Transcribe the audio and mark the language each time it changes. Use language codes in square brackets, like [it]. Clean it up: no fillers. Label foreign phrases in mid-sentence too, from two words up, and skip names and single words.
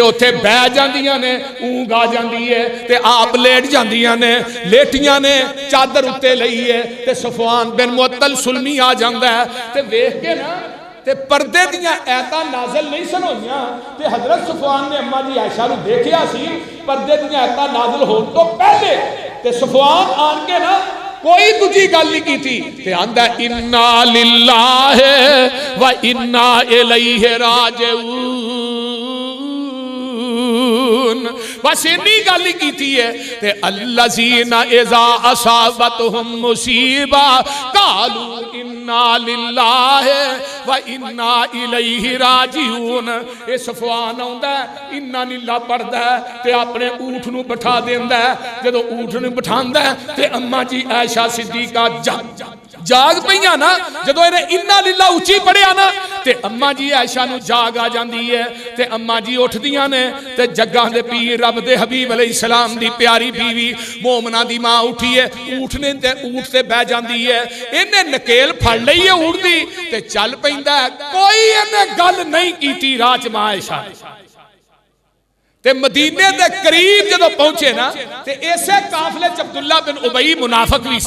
[pa] اوتھے بہہ جاندیاں نے، اونگھ آ جاندی ہے تے آپ لیٹ جاندیاں نے، لیٹیاں نے چادر اُتے لئی ہے تے صفوان بن معطل سلمی آ جاندا ہے تے ویکھ کے نا تے پردے دیاں آیتاں نازل نہیں سن ہوئیاں تے حضرت صفوان نے اماں جی عائشہ نوں دیکھیا سی پردے دیاں آیتاں نازل ہون توں پہلے تے صفوان آن کے نا کوئی دوجی گل نہیں کی تھی تے آندا [ar] إنا لله وإنا إليه राजिऊन, [pa] بس اینی گل ہی کی ہے تے [ar] الذين إذا أصابتهم مصيبة قالوا إنا لله وإنا إليه راجعون. [pa] یہ صفوان آؤندا [ar] إنا لله [pa] پڑھدا تے اپنے اونٹھ نوں بٹھا دیندا، جدوں اونٹھ نوں بٹھاندا تے اماں جی عائشہ صدیقہ جاگ پئیاں نا، جدوں ایہنے [ar] إنا لله [pa] اُچی پڑھیا نا تے اماں جی عائشہ نوں جاگ آ جاندی ہے تے اماں جی اُٹھدیاں نے تے جگاں دے پیر رب دے حبیب علیہ السلام دی پیاری بیوی مومناں دی ماں اُٹھی ہے، اُٹھنے تے اونٹھ تے بہہ جاندی ہے، ایہنے نکیل پھڑ لئی ہے اونٹھ دی تے چل پیندا، کوئی ایہنے گل نہیں کیتی راہ چ ماں عائشہ تے مدینے دے قریب جدوں پہنچے نا تے ایسے قافلے چ عبداللہ بن ابی منافق بھی سی.